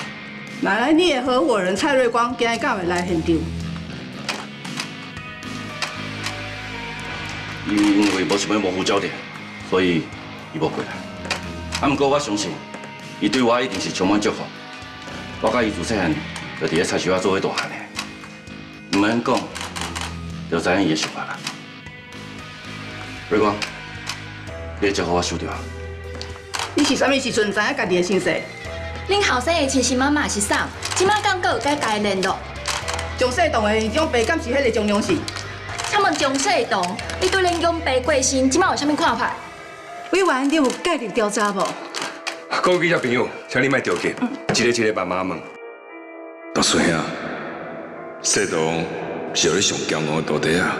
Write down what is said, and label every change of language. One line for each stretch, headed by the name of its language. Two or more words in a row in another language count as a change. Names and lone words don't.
Min Nan Chinese: 奶奶，你的合伙人蔡瑞光今日敢会来现场？因为无想要模糊焦点，所以伊无过来。不过我相信，伊对我一定是充满祝福。我甲伊自细汉就伫咧菜市仔做伙大汉的，唔免讲，就知影伊的想法啦。瑞光，你的祝福我收到。你是啥物时阵知影家己的身世？恁后生的亲生妈妈是啥？即摆敢阁有甲家联络？蒋世东的养爸敢是迄个蒋良氏？请问蒋世东，你对恁养爸过身，即摆有啥物看法？委员，你有介入调查无？各位记者朋友，请你莫着急，一个慢慢问。大孙兄，世东是你上骄傲的徒弟啊！